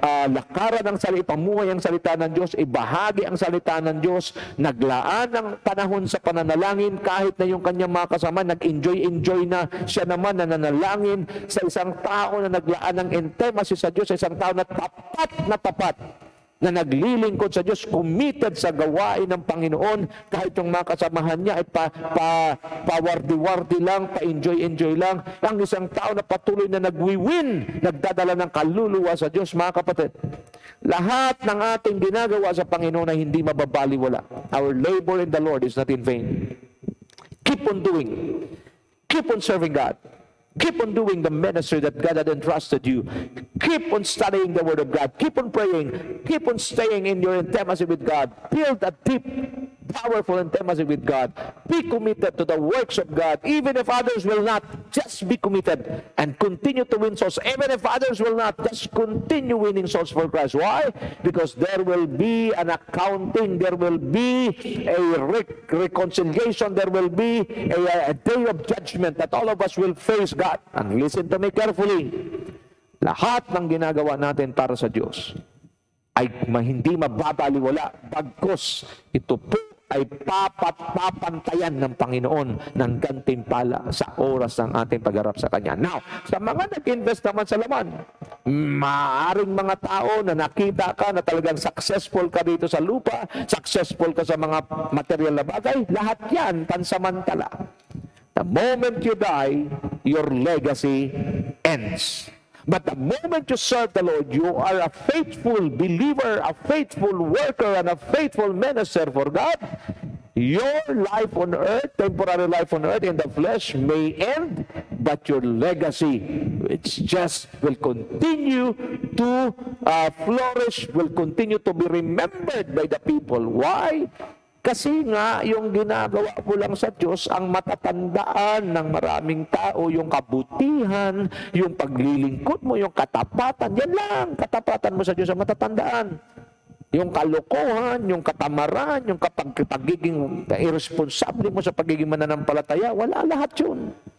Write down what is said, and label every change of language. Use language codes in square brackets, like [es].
[tl] lakaran ang salita, ipamuhay ang salita ng Diyos, ibahagi ang salita ng Diyos, naglaan ng panahon sa pananalangin kahit na yung kanyang mga kasama nag-enjoy na, siya naman nananalangin sa isang tao na naglaan ng intimacy sa Diyos, sa isang tao na tapat na naglilingkod sa Diyos, committed sa gawain ng Panginoon, kahit yung mga kasamahan niya ay pawardi-wardi lang, pa-enjoy lang. Ang isang tao na patuloy na nagwiwin, nagdadala ng kaluluwa sa Diyos, mga kapatid. Lahat ng ating ginagawa sa Panginoon ay hindi mababaliwala. [en] Our labor in the Lord is not in vain. Keep on doing. Keep on serving God. Keep on doing the ministry that God had entrusted you. Keep on studying the Word of God. Keep on praying. Keep on staying in your intimacy with God. Build a deep, powerful intimacy with God. Be committed to the works of God. Even if others will not, just be committed and continue to win souls. Even if others will not, just continue winning souls for Christ. Why? Because there will be an accounting. There will be a reconciliation. There will be a day of judgment that all of us will face God. And listen to me carefully. [tl] Lahat ng ginagawa natin para sa Diyos ay hindi mababaliwala. Bagkus, ito po ay papantayan ng Panginoon ng gantimpala sa oras ng ating pagharap sa Kanya. Now, sa mga nag-invest naman sa laman, maaaring mga tao na nakita ka na talagang successful ka dito sa lupa, successful ka sa mga material na bagay, lahat yan pansamantala. [en] The moment you die, your legacy ends. But the moment you serve the Lord, you are a faithful believer, a faithful worker, and a faithful minister for God. Your life on earth, temporary life on earth in the flesh may end, but your legacy, which just will continue to flourish, will continue to be remembered by the people. Why? [tl] Kasi nga, yung ginagawa mo lang sa Diyos, ang matatandaan ng maraming tao, yung kabutihan, yung paglilingkod mo, yung katapatan, yan lang, katapatan mo sa Diyos ang matatandaan. Yung kalokohan, yung katamaran, yung pagiging irresponsable mo sa pagiging mananampalataya, wala lahat yun.